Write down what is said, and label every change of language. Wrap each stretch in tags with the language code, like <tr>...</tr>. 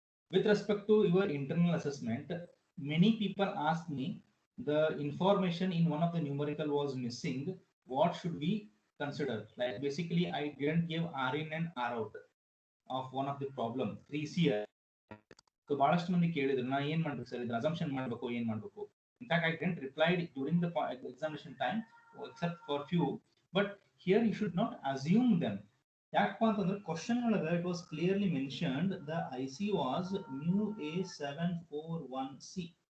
<en>With respect to your internal assessment, many people ask me the information in one of the numerical was missing. What should we consider? Like basically, I didn't give R in and R out of one of the problem 3C.</en> <kn>So ಬಹಳಷ್ಟು ಮಂದಿ ಕೇಳಿದ್ರು ನಾ ಏನ್ ಮಾಡ್ಬೇಕು sir ಇದ್ರ assumption ಮಾಡಬೇಕು ಏನ್ ಮಾಡಬೇಕು.</kn> <en>In fact, I didn't reply during the examination time except for few, but here you should not assume them.</en> <kn>ಯಾಕಪ್ಪ ಅಂತಂದ್ರೆ ಕ್ವಶನ್ ಒಳಗೆ</kn> <en>it was clearly mentioned the IC was mu A741C.</en>